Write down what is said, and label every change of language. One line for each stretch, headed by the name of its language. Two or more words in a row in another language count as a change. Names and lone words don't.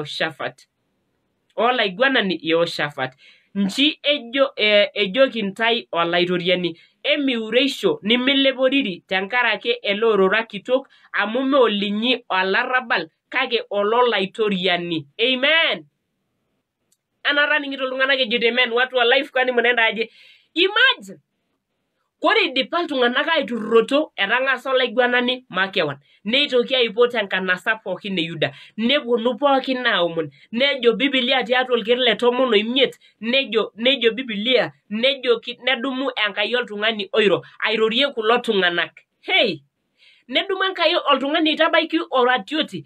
Masai: Yehoshafat nchi ejoki ntai olaitoriani emiureisho nimileporiri tenkarake ele orora kitok amu meolinyi olarrabal kake ololaitoriani amen anata ning'ito iltung'anak ejito amen
Swahili: watu wa life kwani mnaenda aje
Masai: imagine kore idipa iltung'anak aiturruroto etang'asa olaiguanani makewan neitoki aipot enkanasa pookin e Yuda neponu pookin aomon nejo Biblia tiatua olker le 15 nejo Biblia nedumu Enkai oltung'ani oiro airorie kulo tung'anak nedumu Enkai oltung'ani aitabaiki oratioti